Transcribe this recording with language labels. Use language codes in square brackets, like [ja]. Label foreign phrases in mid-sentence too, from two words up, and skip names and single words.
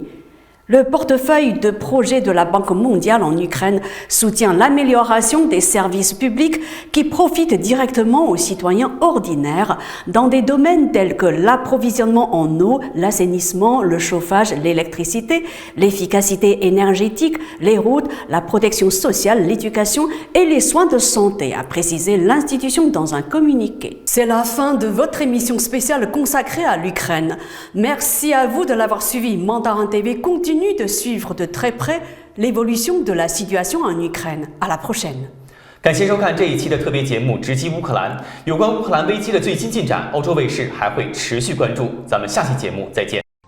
[fr] Le portefeuille de projet de la Banque mondiale en Ukraine soutient l'amélioration des services publics qui profitent directement aux citoyens ordinaires dans des domaines tels que l'approvisionnement en eau, l'assainissement, le chauffage, l'électricité, l'efficacité énergétique, les routes, la protection sociale, l'éducation et les soins de santé, a précisé l'institution dans un communiqué. C'est la fin de votre émission spéciale consacrée à l'Ukraine. Merci à vous de l'avoir suivi. Mandarin TV continue de suivre de très près l'évolution de la situation en Ukraine. À la prochaine. [zh] 感谢收看这一期的特别节目《直击乌克兰》，有关乌克兰危机的最新进展，欧洲卫视还会持续关注。咱们下期节目再见。